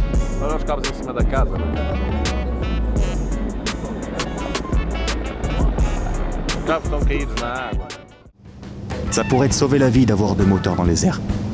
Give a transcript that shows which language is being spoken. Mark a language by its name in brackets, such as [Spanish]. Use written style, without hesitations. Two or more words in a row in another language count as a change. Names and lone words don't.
[Portuguese] Alors cabos em cima da casa, né? Os cabos estão caídos na água. [French] Ça pourrait te sauver la vie d'avoir deux moteurs dans les airs.